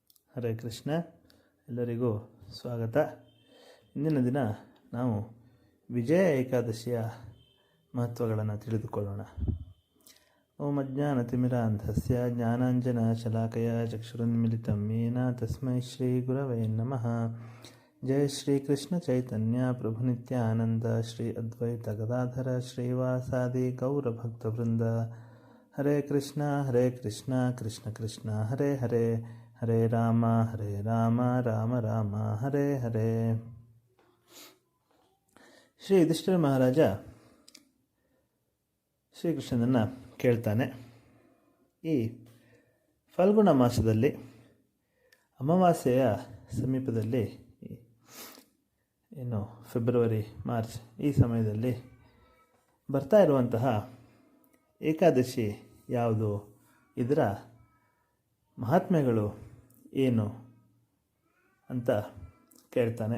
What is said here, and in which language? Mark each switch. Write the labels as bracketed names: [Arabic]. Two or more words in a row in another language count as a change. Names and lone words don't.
[Kannada] ಹರೇ ಕೃಷ್ಣ. ಎಲ್ಲರಿಗೂ ಸ್ವಾಗತ. ಇಂದಿನ ದಿನ ನಾವು ವಿಜಯ ಏಕಾದಶಿಯ ಮಹತ್ವಗಳನ್ನು ತಿಳಿದುಕೊಳ್ಳೋಣ. [Sanskrit] ಓಂ ಅಜ್ಞಾನತಿಮಿರಾಂಧಸ್ಯ ಜ್ಞಾನಾಂಜನಶಲಾಕಯ ಚಕ್ಷುರುನ್ಮಿಲಿತಂ ಯೇನ ತಸ್ಮೈ ಶ್ರೀ ಗುರವೇ ನಮಃ. ಜಯ ಶ್ರೀ ಕೃಷ್ಣ ಚೈತನ್ಯ ಪ್ರಭು ನಿತ್ಯಾನಂದ ಶ್ರೀ ಅದ್ವೈತ ಗದಾಧರ ಶ್ರೀವಾಸಾದಿ ಗೌರಭಕ್ತವೃಂದ. ಹರೇ ಕೃಷ್ಣ ಕೃಷ್ಣ ಕೃಷ್ಣ ಹರೇ ಹರೇ, ಹರೇ ರಾಮ ರಾಮ ರಾಮ ಹರೇ ಹರೇ. [Kannada] ಶ್ರೀ ಯುಧಿಷ್ಠಿರ ಮಹಾರಾಜ ಶ್ರೀಕೃಷ್ಣನನ್ನು ಕೇಳ್ತಾನೆ. ಈ ಫಲ್ಗುಣ ಮಾಸದಲ್ಲಿ ಅಮಾವಾಸ್ಯೆಯ ಸಮೀಪದಲ್ಲಿ, ಏನು ಫೆಬ್ರವರಿ ಮಾರ್ಚ್ ಈ ಸಮಯದಲ್ಲಿ ಬರ್ತಾ ಇರುವಂತಹ ಏಕಾದಶಿ ಯಾವುದು, ಇದರ ಮಹಾತ್ಮ್ಯಗಳು ಏನು ಅಂತ ಕೇಳ್ತಾನೆ.